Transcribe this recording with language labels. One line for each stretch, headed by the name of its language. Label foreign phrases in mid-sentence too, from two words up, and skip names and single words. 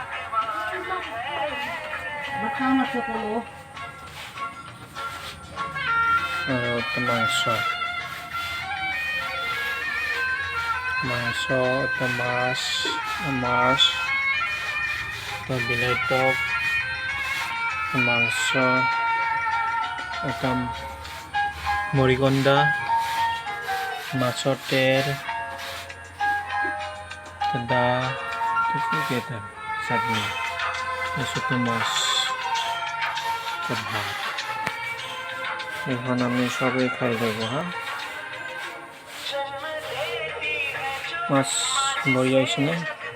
Assamese: একটু মাংস মাংস একটু মাছ মাছ তো বিলাহী টক মাংস একটা মরিগণ্ডা মাছৰ তেল দা কেটা চাটনি তাৰপিছতে মাছ ভাত এখন আমি সবেই খাই যাব হা মাছ বঢ়িয়া হৈছে নে